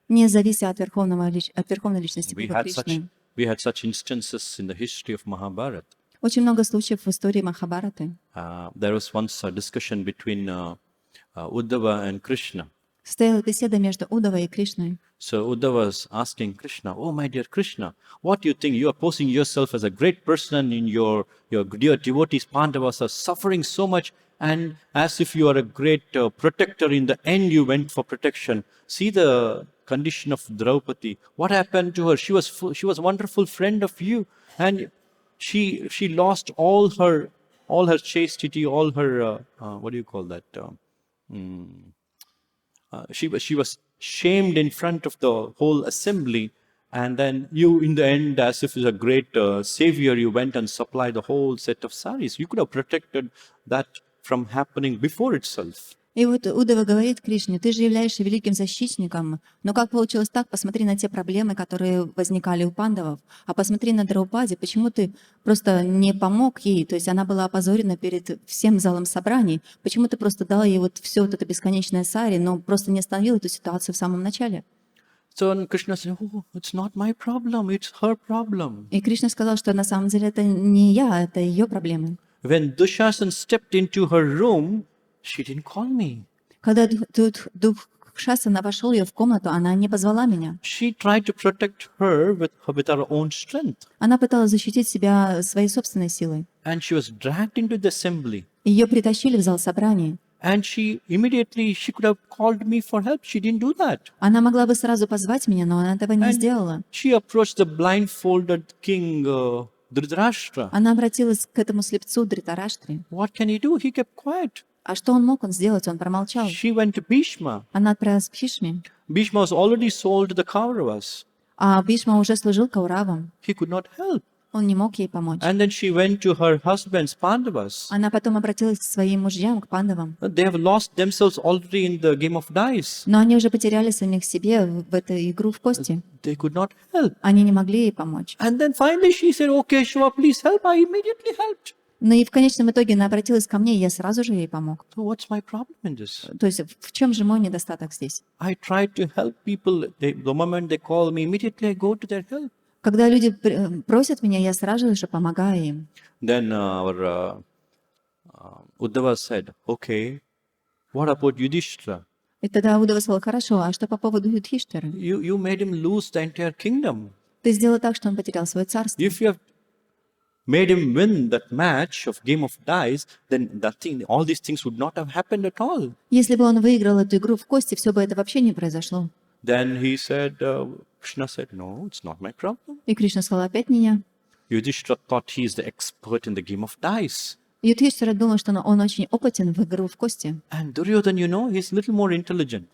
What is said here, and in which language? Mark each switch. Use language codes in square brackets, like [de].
[ru] не завися от Верховной Личности Бога Кришны. [en] We had such instances in the history of Mahabharata. [ru] Очень много случаев в истории Махабхараты. [en] There was once a discussion between Uddhava and Krishna. [ru] Стояла беседа между Уддавой и Кришной. [en] So Uddhava was asking Krishna, "Oh, my dear Krishna, what do you think? You are posing yourself as a great person, and your dear devotees Pandavas are suffering so much, and as if you are a great protector. In the end, you went for protection. See the condition of Draupadi. What happened to her? She was a wonderful friend of you, and she lost all her chastity, all her what do you call that? She shamed in front of the whole assembly, and then you, in the end, as if you're a great savior, you went and supplied the whole set of saris. You could have protected that from happening before itself. [ru] И вот Удава говорит Кришне: ты же являешься великим защитником, но как получилось так? Посмотри на те проблемы, которые возникали у пандавов, а посмотри на Драупади, почему ты просто не помог ей, то есть она была опозорена перед всем залом собраний, почему ты просто дал ей вот все вот это бесконечное сари, но просто не остановил эту ситуацию в самом начале? [en] So Krishna said, oh, it's not my problem, it's her problem. [ru] И Кришна сказал, что на самом деле это не я, это ее проблемы. [en] When Dushasan stepped into her room, she didn't call me. [ru] Когда дух Шасана вошел ее в комнату, она не позвала меня. [en] She tried to protect her with her own strength. [ru] Она пыталась защитить себя своей собственной силой. [en] And she was dragged into the assembly. [ru] Ее притащили в зал собраний. [en] And she could have called me for help. She didn't do that. [ru] Она могла бы сразу позвать меня, но она этого не сделала. [en] She approached the blindfolded king Dhritarashtra. [ru] Она обратилась к этому слепцу Дритараштре. [en] What can he do? He kept quiet. [ru] А что он мог сделать? Он промолчал. [en] She went to Bhishma. [ru] Она отправилась к Бхишме. [en] Bhishma was already sold to the Kauravas. [ru] А Бхишма уже служил Кауравам. [en] He could not help. [ru] Он не мог ей помочь. [en] And then she went to her husband's Pandavas. [ru] Она потом обратилась к своим мужьям, к пандавам. [en] They have lost themselves already in the game of dice. [ru] Но они уже потеряли самих себе в эту игру в кости. [en] They could not help. [ru] Они не могли ей помочь. [en] And then finally she said, okay, Shiva, please help. I immediately helped. [ru] Но и в конечном итоге она обратилась ко мне, и я сразу же ей помог. [en] So what's my problem in this? [ru] То есть в чем же мой недостаток здесь? [en] I tried to help people. The moment they call me, immediately I go to their help. [ru] Когда люди просят меня, я сразу же помогаю им. [en] Then our Uddhava said, okay, what about Yudhishthira? [ru] И тогда Удава сказал: хорошо, а что по поводу Юдхиштхира? [en] You made him lose the entire kingdom. [ru] Ты сделал так, что он потерял свое царство. [en] If you have made him win that match of game of dice, then all these things would not have happened at all. [ru] Если бы он выиграл эту игру в кости, все бы это вообще не произошло. [en] Then he said, Krishna said, no, it's not my problem. [ru] И Кришна сказал: опять не я. [en] Yudhishthira thought he is the expert in the game of dice. [ru] Юдхиштхира думал, что он очень опытен в игру в кости. [en] And Duryodhana, he's a little more intelligent.